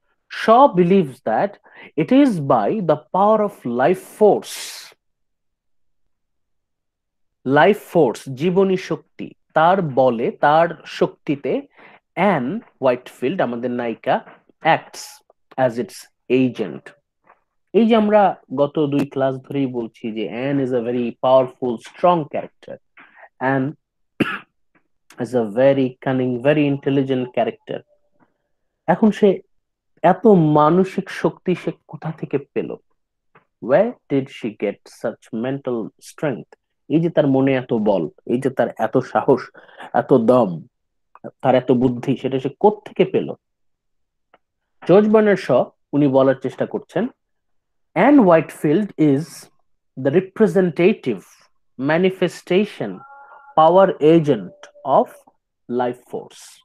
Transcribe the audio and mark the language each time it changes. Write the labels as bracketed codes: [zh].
[en] Shaw believes that it is by the power of life force, life force [bn] জীবনী শক্তি, তার বলে, তার শক্তিতে [en] Ann Whitefield [bn] আমাদের নায়িকা [en] Acts as its agent. [bn] এই যে আমরা গত 2 ক্লাস ধরেই বলছি যে [en] Ann is a very powerful strong character, Ann is a very cunning very intelligent character. এখন সে [bn] এত মানসিক শক্তি সে কোথা থেকে পেল? [en] Where did she get such mental strength? [bn] এই যে তার মনে এত বল, এই যে তার এত সাহস, এত দম, তার এত বুদ্ধি, সেটা সে কোত্থেকে পেল? [en] George Bernard Shaw [bn] উনি বলার চেষ্টা করছেন, [en] Ann Whitefield is the representative manifestation power agent of life force.